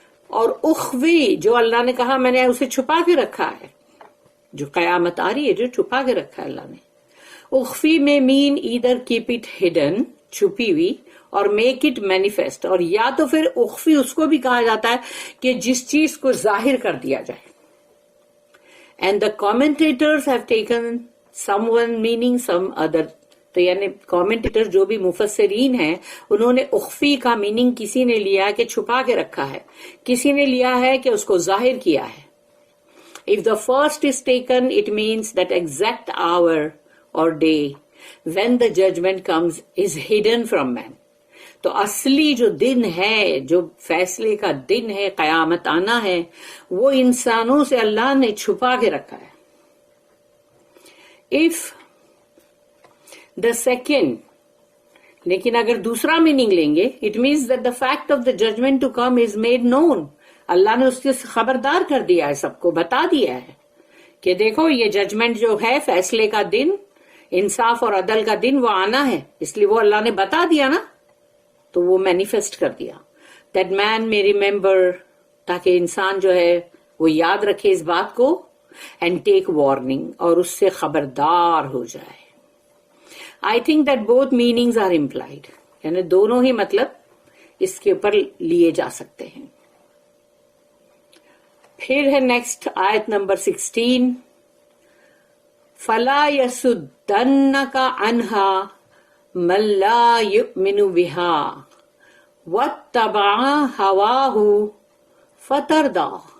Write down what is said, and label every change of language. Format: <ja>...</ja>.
<ur>اور اخوی جو اللہ نے کہا میں نے اسے چھپا کے رکھا ہے, جو قیامت آ رہی ہے جو چھپا کے رکھا ہے اللہ نے. اخفی میں</ur> <en>mean either keep it hidden,</en> <ur>چھپی ہوئی, اور</ur> <en>make it manifest,</en> <ur>اور یا تو پھر اخفی اس کو بھی کہا جاتا ہے کہ جس چیز کو ظاہر کر دیا جائے.</ur> <en>And the commentators have taken someone meaning some other.</en> <ur>تو یعنی commentators جو بھی مفسرین ہیں انہوں نے اخفی کا میننگ کسی نے لیا کہ چھپا کے رکھا ہے, کسی نے لیا ہے کہ اس کو ظاہر کیا ہے.</ur> <en>If the first is taken, it means that exact hour or day when the judgment comes is hidden from man.</en> <ur>تو اصلی جو دن ہے, جو فیصلے کا دن ہے, قیامت آنا ہے, وہ انسانوں سے اللہ نے چھپا کے رکھا ہے.</ur> <en>If the second,</en> <ur>لیکن اگر دوسرا میننگ لیں گے,</ur> <en>it means that the fact of the judgment to come is made known.</en> <ur>اللہ نے اس سے خبردار کر دیا ہے, سب کو بتا دیا ہے کہ دیکھو یہ ججمنٹ جو ہے, فیصلے کا دن, انصاف اور عدل کا دن وہ آنا ہے, اس لیے وہ اللہ نے بتا دیا نا, تو وہ مینیفیسٹ کر دیا.</ur> <en>That man may remember,</en> <ur>تاکہ انسان جو ہے وہ یاد رکھے اس بات کو</ur> <en>and take warning,</en> <ur>اور اس سے خبردار ہو جائے.</ur> <en>I think that both meanings are implied.</en> <ur>یعنی دونوں ہی مطلب اس کے اوپر لیے جا سکتے ہیں. پھر ہے نیکسٹ آیت نمبر 16.</ur> <ar>فَلَا يَسُدَّنَّكَ عَنْهَا مَن لَا يُؤْمِنُ بِهَا وَاتَّبَعَ هَوَاهُ فَتَرْدَىٰ.</ar>